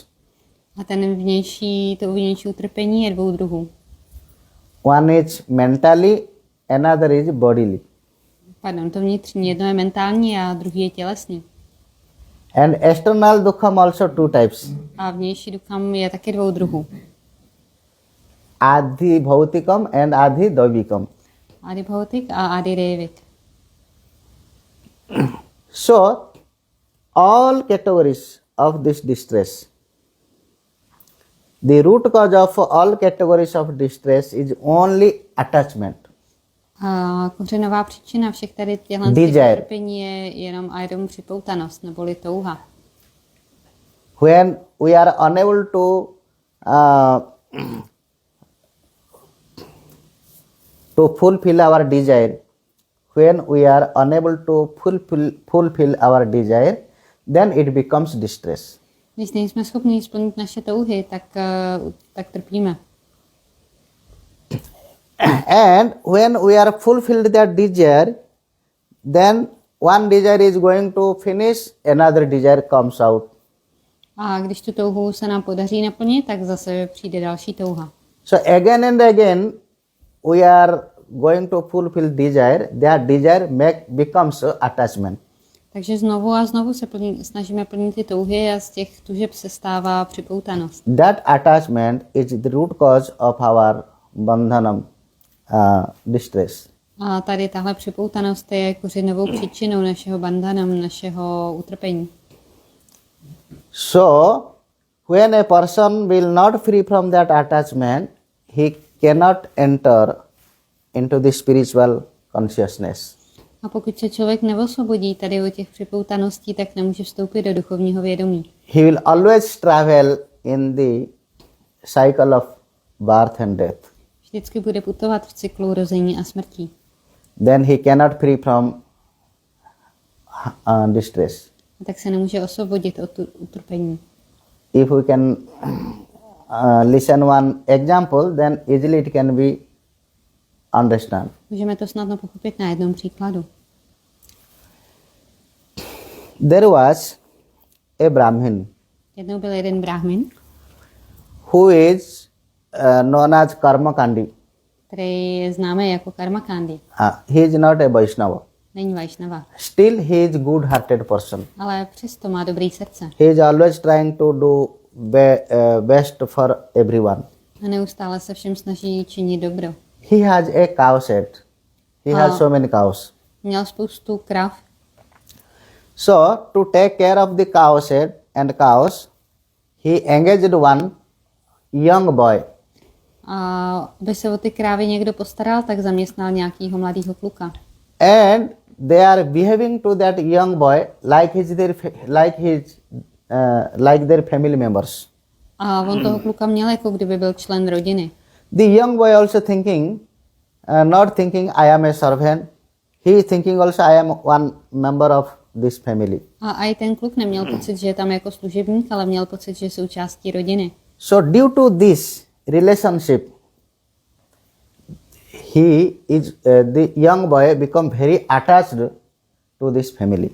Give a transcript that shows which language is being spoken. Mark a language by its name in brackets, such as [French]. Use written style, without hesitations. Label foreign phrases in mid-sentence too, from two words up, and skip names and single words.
[Czech] A ten to vnější utrpení je dvou druhů. [English] One is mentally, another is bodily. [Czech] Pardon, to vnitřní, jedno je mentální a druhý je tělesný. [English] And external dukham also two types. [Czech] A vnější dukham je taky dvou druhů. [Sanskrit] आधि भौतिकम् and आधि दैविकम्. [Czech] Adi Bhautik a Adi Devik. [English] So, all categories of this distress, the root cause of all categories of distress is only attachment. [Czech] Kořenová příčina všech tady těchto utrpení je jenom připoutanost neboli touha. [English] When we are unable to fulfill our desire, when we are unable to fulfill our desire, then it becomes distress. [Czech] Když nejsme schopni splnit naše touhy, tak trpíme. [English] And when we are fulfilled that desire, then one desire is going to finish, another desire comes out. [Czech] A když tu touhu se nám podaří naplnit, tak zase přijde další touha. [English] So again and again we are going to fulfill desire, that desire becomes attachment. [Czech] Takže znovu a znovu se snažíme plnit ty touhy a z těch tužeb se stává připoutanost. [English] That attachment is the root cause of our bandhanam, distress. [Czech] A tady tahle připoutanost je kořenovou příčinou našeho bandhanam, našeho utrpení. [English] So, when a person will not free from that attachment, he cannot enter into the spiritual consciousness. [Czech] A pokud se člověk neosvobodí tady od těch připoutaností, tak nemůže vstoupit do duchovního vědomí. [English] He will always travel in the cycle of birth and death. [Czech] Vždycky bude putovat v cyklu rození a smrtí. [English] Then he cannot free from distress. [Czech] A tak se nemůže osvobodit od utrpení. [English] If we can listen one example, then easily it can be understand. [Czech] Můžeme to snadno pochopit na jednom příkladu. [English] There was a Brahmin [Czech] Jednou byl jeden brahmin, [English] who is known as Karmakandi. [Czech] který je známý jako Karmakandi. [English] He is not a Vaishnava. [Czech] Není Vaishnava, [English] Still he is good-hearted person. [Czech] ale přesto má dobrý srdce. [English] He is always trying to do best for everyone. [Czech] A neustále se všem snaží činit dobro. [English] He has a cow shed. He has so many cows. [Czech] Měl spoustu krav. [English] So to take care of the cow shed and cows, he engaged one young boy. [Czech] A aby se o ty krávy někdo postaral, tak zaměstnal nějakýho mladýho kluka. [English] And they are behaving to that young boy like their family members. [Czech] A on toho kluka měl, jako kdyby byl člen rodiny. [English] The young boy also thinking, not thinking I am a servant, he is thinking also I am one member of this family. [Czech] A i ten kluk neměl pocit, že je tam jako služebník, ale měl pocit, že je součástí rodiny. [English] So due to this relationship, the young boy become very attached to this family.